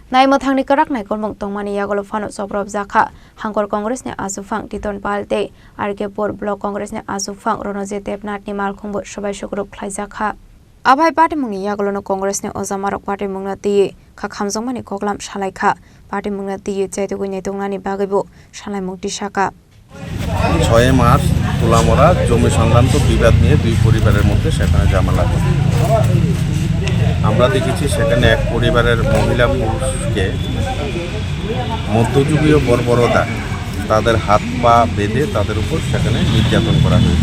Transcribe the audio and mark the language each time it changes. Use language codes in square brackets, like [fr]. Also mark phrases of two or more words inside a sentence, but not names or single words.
[trp] Naimotangni karak naikon mongtong mani yagolo fano sobrov zakha Hangkor Congress ne asufang Titon Palte Argepur Block Congress ne asufang Ronoje Tepnat ni malkhumbu sabai sugrup khlai zakha Abai party mungni yagolo no Congress ne Ozamarok party mungna ti khamjong mani koklam salaikha party mungna ti chaitugu netongnani bagaibo salai mukti saka [bn] 6 মার্চ তুলামরা জমি সংক্রান্ত বিবাদ নিয়ে দুই পরিবারের মধ্যে সেখানে ঝামেলা হয়। আমরা দেখেছি সেখানে এক পরিবারের মহিলা পুরুষকে মধ্যযুগীয় বর্বরতা তাদের হাত পা বেঁধে তাদের উপর সেখানে নির্যাতন করা হয়েছে।